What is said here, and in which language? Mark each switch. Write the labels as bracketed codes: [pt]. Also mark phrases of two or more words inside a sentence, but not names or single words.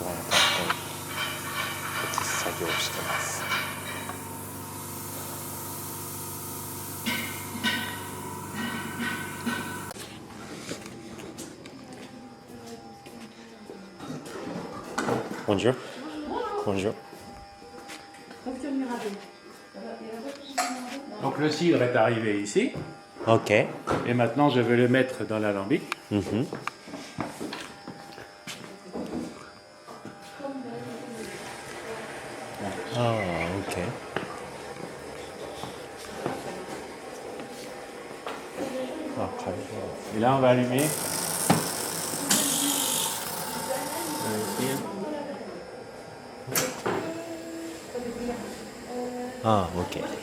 [ja] 移す作業をしてます。Bonjour. [fr] Bonjour. Donc le cidre est arrivé ici, Ok. et maintenant je vais le mettre dans l'alambic. Mhm. Ah, ok. Ah, très bien. Et là on va allumer. Ah, ok.